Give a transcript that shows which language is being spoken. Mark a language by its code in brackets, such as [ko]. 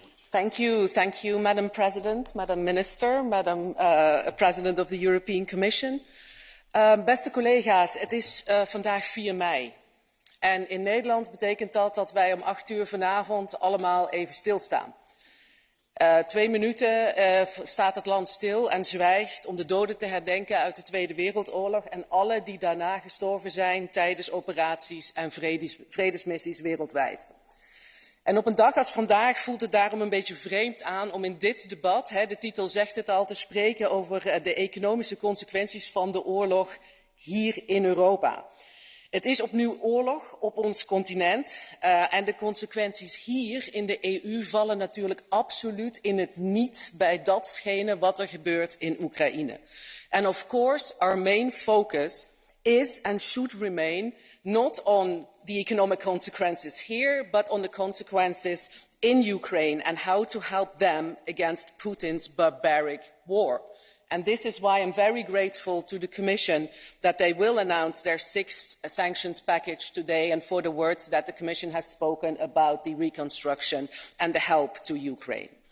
[en] Thank you, Madam President, Madam Minister, Madam President of the European Commission. [nl] Beste collega's, het is vandaag 4 mei. En in Nederland betekent dat dat wij om 8 uur vanavond allemaal even stilstaan. 2 minuten staat het land stil en zwijgt om de doden te herdenken uit de Tweede Wereldoorlog en alle die daarna gestorven zijn tijdens operaties en vredesmissies wereldwijd. En op een dag als vandaag voelt het daarom een beetje vreemd aan om in dit debat, de titel zegt het al, te spreken over de economische consequenties van de oorlog hier in Europa. Het is opnieuw oorlog op ons continent en de consequenties hier in de EU vallen natuurlijk absoluut in het niet bij datgene wat er gebeurt in Oekraïne. [en] And of course, our main focus is and should remain not on the economic consequences here, but on the consequences in Ukraine and how to help them against Putin's barbaric war. And this is why I'm very grateful to the Commission that they will announce their 6th sanctions package today and for the words that the Commission has spoken about the reconstruction and the help to Ukraine.